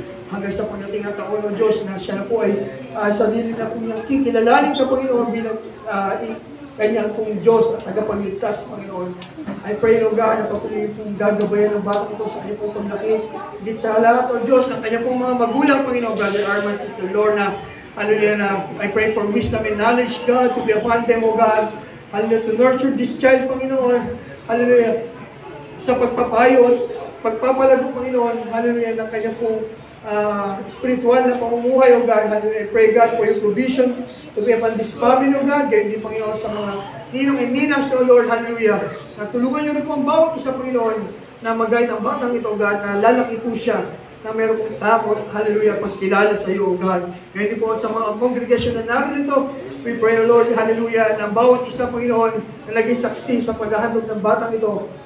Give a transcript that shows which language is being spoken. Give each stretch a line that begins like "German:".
Filipino: Hanggang sa pagdating ng taon, O Diyos, na siya na po ay sarili na po niyang kikilalanin ka, Panginoon, bilang kanyang pong Diyos at tagapagligtas, Panginoon.
English: I pray, O God,
Filipino: na patuloy pong gagabayan ng batang ito sa kanyang pong paglaki. Higit sa lahat, O Diyos, ng kanyang pong mga magulang, Panginoon, Brother Arman, Sister Lorna.
English: Hallelujah, na I pray for wisdom and knowledge, God, to be upon them, O God.
Filipino: Hallelujah,
English: to nurture this child,
Filipino: Panginoon. Hallelujah, sa pagpapayo at pagpapalago, Panginoon. Hallelujah, ng kanyang pong spiritual na pamumuhay, O God.
English: Hallelujah, I pray, God, for your provision to be upon this family, O God.
Filipino: Gayon din, Panginoon, sa mga ninong and ninang, so Lord, hallelujah. Natulungan niyo na po ang bawat isa, Panginoon, na mag-guide ang batang ito, God, na lalaki po siya, na meron pong takot, hallelujah, pagkilala sa iyo, O God. Gayon din po sa mga congregation na narito,
English: we pray, O Lord,
Filipino: hallelujah, na bawat isa, Panginoon, na naging saksi sa paghahandog ng batang ito.